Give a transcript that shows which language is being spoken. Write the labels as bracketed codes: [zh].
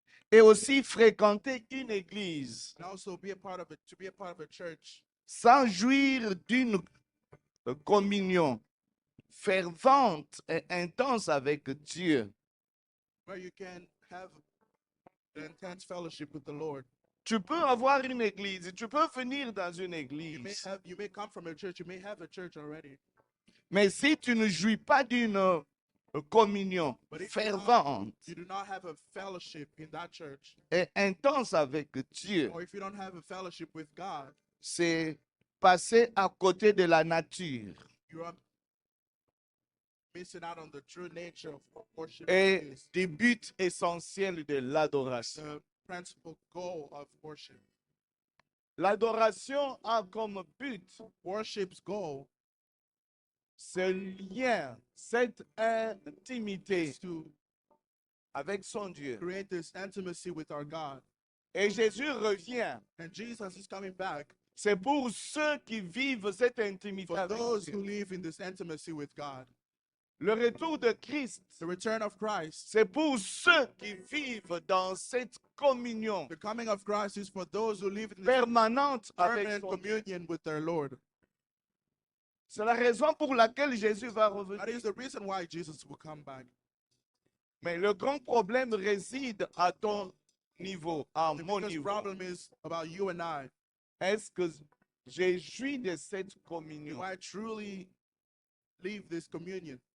[fr] et aussi fréquenter une église [en] and also be a part of it, to be a part of a church [fr] sans jouir d'une communion fervente et intense avec Dieu. [en] where you can have an intense fellowship with the Lord. [fr] Tu peux avoir une église, tu peux venir dans une église, [en] You may come from a church, you may have a church already, [fr] mais si tu ne jouis pas d'une communion [en] but if [fr] fervente [en] you do not have a fellowship in that church, [fr] et intense avec Dieu, [en] or if you don't have a fellowship with God, [fr] c'est passer à côté de la nature. [en] you are missing out on the true nature of worship, [fr] Et [en] is [fr] du but essentiel de l'adoration. [en] the principal goal of worship. [fr] L'adoration a comme but [en] Worship's goal [fr] ce lien, cette intimité [en] is to [fr] avec son Dieu. [en] create this intimacy with our God. [fr] Et Jésus revient. [en] And Jesus is coming back [fr] C'est pour ceux qui vivent cette intimité [en] for [fr] avec [en] those who [fr] Dieu. [en] live in this intimacy with God. [fr] Le retour de Christ, [en] The return of Christ, [fr] c'est pour ceux qui vivent dans cette communion [en] the coming of Christ is for those who live in this [fr] permanente avec [en] permanent [fr] son Dieu. [en] communion with their Lord. [fr] C'est la raison pour laquelle Jésus va [en] That [fr] revenir. [en] is the reason why Jesus will come back. [fr] Mais le grand problème réside à ton niveau, à [en] The [fr] mon [en] biggest [fr] niveau. [en] problem is about you and I. [fr] Est-ce que j'ai joui de cette [en] Do [fr] communion? [en] I truly live this communion?